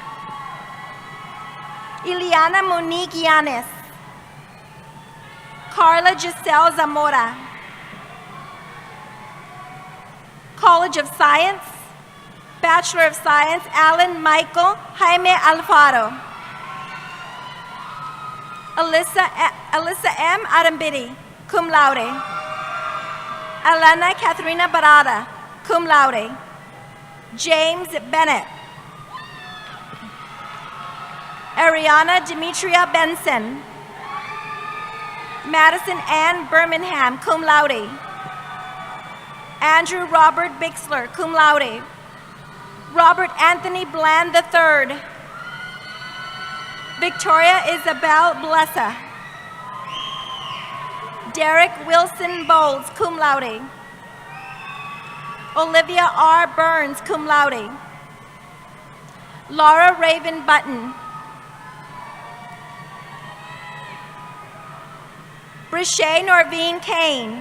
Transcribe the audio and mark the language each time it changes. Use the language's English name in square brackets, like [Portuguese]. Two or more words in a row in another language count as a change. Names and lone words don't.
[English] Ileana Monique Yanis. Carla Giselle Zamora. College of Science, Bachelor of Science, Alan Michael Jaime Alfaro. Alyssa M. Arambidi, [Latin] cum laude. [English] Alana Katharina Barada, [Latin] cum laude. [English] James Bennett. Ariana Demetria Benson. Madison Ann Birmingham, [Latin] cum laude. [English] Andrew Robert Bixler, [Latin] cum laude. [English] Robert Anthony Bland III. Victoria Isabel Blessa. Derek Wilson Bowles, [Latin] cum laude. [English] Olivia R. Burns, [Latin] cum laude. [English] Laura Raven Button. Briché Norvine Kane.